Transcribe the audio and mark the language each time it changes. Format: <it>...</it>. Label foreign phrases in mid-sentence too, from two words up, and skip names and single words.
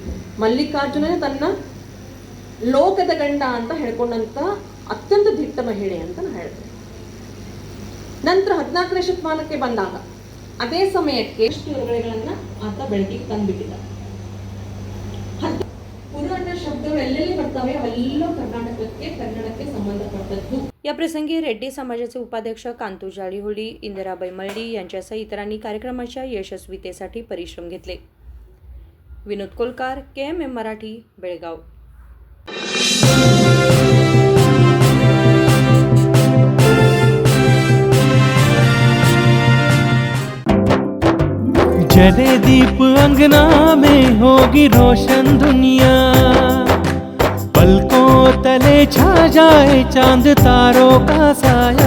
<kn>ಮಲ್ಲಿಕಾರ್ಜುನ ತನ್ನ ಲೋಕದ ಗಂಡ ಅಂತ ಹೇಳ್ಕೊಂಡಂತ ಅತ್ಯಂತ ದಿಟ್ಟ ಮಹಿಳೆ ಅಂತ ನಾನು ಹೇಳ್ತೇನೆ. ನಂತರ 14ನೇ ಶತಮಾನಕ್ಕೆ ಬಂದಾಗ ಅದೇ ಸಮಯಕ್ಕೆ ಹೊರಗಡೆಗಳನ್ನ ಆತ ಬೆಳಕಿಗೆ ತಂದ್ಬಿಟ್ಟಿದ್ದ. ಪುರಾಣ ಶಬ್ದಗಳು ಎಲ್ಲೆಲ್ಲಿ ಬರ್ತವೆ ಅವೆಲ್ಲ ಕನ್ನಡಕ್ಕೆ ಸಂಬಂಧಪಟ್ಟದ್ದು.</kn> <mr>या प्रसंगी रेड्डी समाजाचे उपाध्यक्ष कांतू जाळीहोळी, इंदिराबाई मळडी यांच्यासह इतरांनी कार्यक्रमाच्या यशस्वीतेसाठी परिश्रम घेतले. विनोद कोलकार, KMM मराठी, बेळगाव.</mr> <hi>जले दीप अंगना में होगी रोशन दुनिया, पलकों तले छा जाए चांद तारों का साया,</hi>